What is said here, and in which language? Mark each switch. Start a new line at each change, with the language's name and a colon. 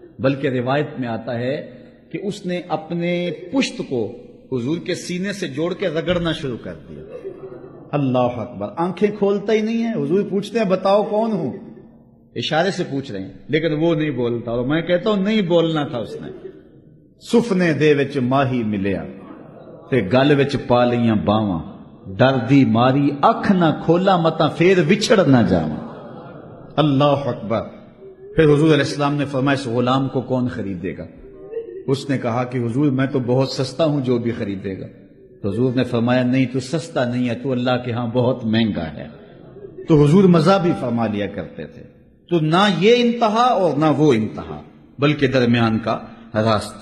Urdu: بلکہ روایت میں آتا ہے کہ اس نے اپنے پشت کو حضور کے سینے سے جوڑ کے رگڑنا شروع کر دیا. اللہ اکبر. آنکھیں کھولتا ہی نہیں ہے. حضور پوچھتے ہیں بتاؤ کون ہوں، اشارے سے پوچھ رہے ہیں لیکن وہ نہیں بولتا. اور میں کہتا ہوں نہیں بولنا تھا اس نے.
Punjabi: سفنے دے وچ ماہی ملیا تے گل وچ پا لیاں باواں، ڈر دی ماری اکھ نہ کھولا متا پھر وچھڑ نہ جاواں.
Urdu: اللہ اکبر. پھر حضور علیہ السلام نے فرمایا اس غلام کو کون خریدے گا؟ اس نے کہا کہ حضور میں تو بہت سستا ہوں، جو بھی خریدے گا. تو حضور نے فرمایا نہیں تو سستا نہیں ہے، تو اللہ کے ہاں بہت مہنگا ہے. تو حضور مزہ بھی فرما لیا کرتے تھے. تو نہ یہ انتہا اور نہ وہ انتہا، بلکہ درمیان کا راستہ.